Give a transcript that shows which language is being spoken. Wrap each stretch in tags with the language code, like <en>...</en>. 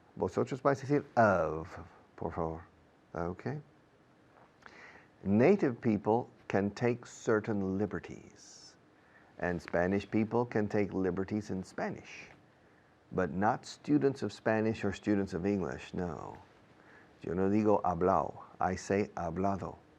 <es>Vosotros vais a decir of, por favor.</es> <en>Okay. Native people can take certain liberties. And Spanish people can take liberties in Spanish. But not students of Spanish or students of English, no.</en> <es>Yo no digo hablao,</es> <en>I say</en> <es>hablado.</es>